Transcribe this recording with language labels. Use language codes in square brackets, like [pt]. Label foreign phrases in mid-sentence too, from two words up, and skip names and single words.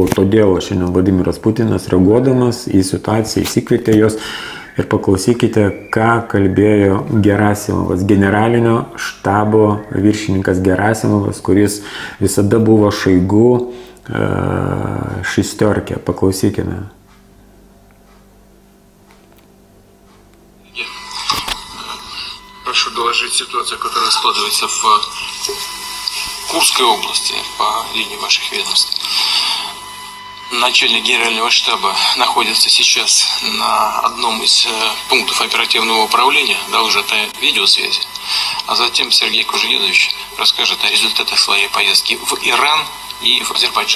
[lt] Todėl šiandien Vladimiras Putinas, reaguodamas į situaciją, įsikvietė jos ir paklausykite, ką kalbėjo Gerasimovas, generalinio štabo viršininkas Gerasimovas, kuris visada buvo Šoigu šestiorkė. Paklausykime. [ru] Прошу доложить ситуацию, которая складывается в Курской области по линии ваших ведомств. Начальник генерального штаба находится сейчас на одном из пунктов оперативного управления, доложит о видеосвязи, а затем Сергей Кужегедович расскажет о результатах своей поездки в Иран и в Азербайджан.